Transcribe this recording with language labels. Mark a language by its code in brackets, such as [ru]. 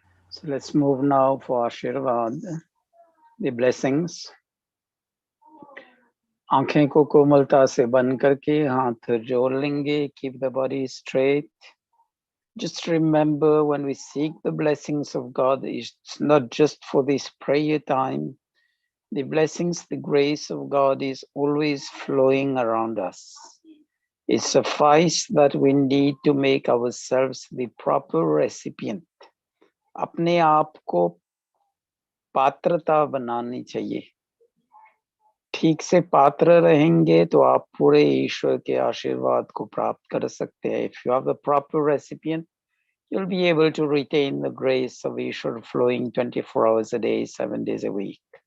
[en] So let's move now for Ashirvad, the blessings. [hi] आंखें को कोमलता से बंद करके हाथ जोड़ लेंगे. [en] Keep the body straight. Just remember, when we seek the blessings of God, it's not just for this prayer time. The blessings, the grace of God is always flowing around us. It suffices that we need to make ourselves the proper recipient. [hi] अपने आप को पात्रता बनानी चाहिए. ठीक से पात्र रहेंगे तो आप पूरे ईश्वर के आशीर्वाद को प्राप्त कर सकते हैं. [en] If you have the proper recipient, you'll be able to retain the grace of Ishwar flowing 24 hours a day, 7 days a week.